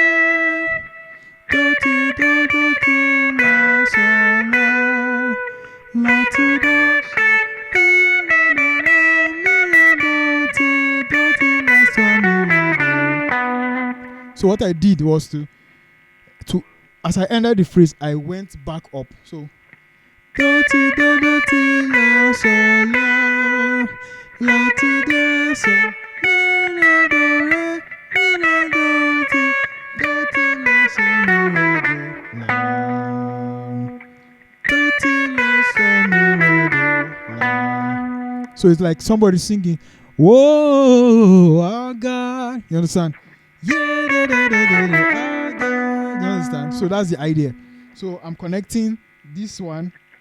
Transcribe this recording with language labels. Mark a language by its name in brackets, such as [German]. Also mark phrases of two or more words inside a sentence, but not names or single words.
[English] Do, ti, do, do, ti, la, so, la. La, ti, do, so, mi, la, do, la, mi, la, do, ti, do, ti, la, so, mi, la, do. So what I did was to as I entered the phrase, I went back up. So do, ti, do, do, ti, la, so, la. La, ti, do, so, mi, la, do, re, mi, la, do, ti, do, ti, la, so, mi, la, do, la. Do, ti, la, so, mi, la, do, la. So it's like somebody singing, whoa, oh God. You understand? Yeah, da, da, da, da, da, oh God. You understand? So that's the idea. So I'm connecting this one.